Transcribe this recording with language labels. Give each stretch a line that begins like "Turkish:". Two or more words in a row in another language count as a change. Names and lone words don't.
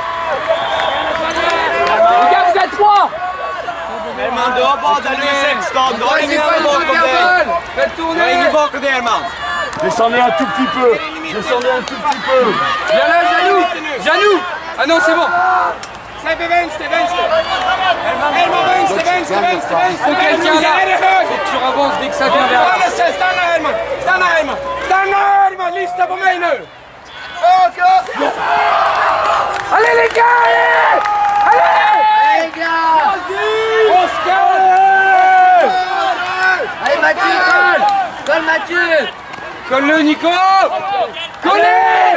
French: Regarde, vous êtes 3.
Swedish: Herman, du har bara nummer 16. Du har ingen annan bakom dig.
French: Faites
Swedish: Du har
French: tourner.
Swedish: ingen bakom dig Herman.
French: Descendez un tout petit peu. Descendez un tout petit peu. Viens là, Janou. Ah non, c'est bon.
Swedish: Sebbe, vänster. Herman, vänster.
French: Faut quelqu'un là. Faut que tu avances dès que ça vient vers là.
Swedish: Stanna Herman, lyssna på mig nu.
French: Allez les gars, allez. Oscar. Allez Mathieu! Colle Mathieu! Colle-le, Nico. Collez.